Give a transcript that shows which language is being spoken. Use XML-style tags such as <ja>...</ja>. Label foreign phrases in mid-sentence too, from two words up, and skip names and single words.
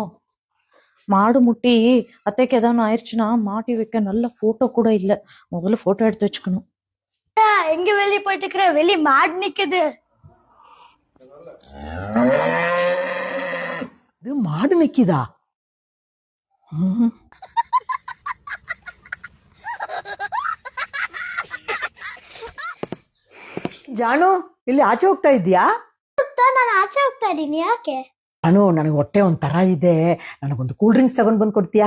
<ta>மாடு முட்டி அத்தைக்கு ஏதாவது ஆயிடுச்சுன்னா மாட்டி வைக்க நல்ல போட்டோ கூட இல்ல. முதல்ல போட்டோ எடுத்து வச்சுக்கணும். எங்க வெளியே போயிட்டு இருக்கிற? வெளியே மாடு நிக்குது. இது மாடு நிக்குதா?</ta> <kn>ಜಾನು ಇಲ್ಲಿ ಆಚೆ ಹೋಗ್ತಾ ಇದ್ಯಾ? ನಾನು ಆಚೆ ಹೋಗ್ತಾ ಇದೀನಿ. ಯಾಕೆ? ಜಾನು ನನಗೆ ಹೊಟ್ಟೆ ಒಂಥರ ಇದೆ, ನನಗೊಂದು</kn> <en>cool drinks</en> <kn>ತಗೊಂಡ್ ಬಂದ್ ಕೊಡ್ತೀಯಾ?</kn>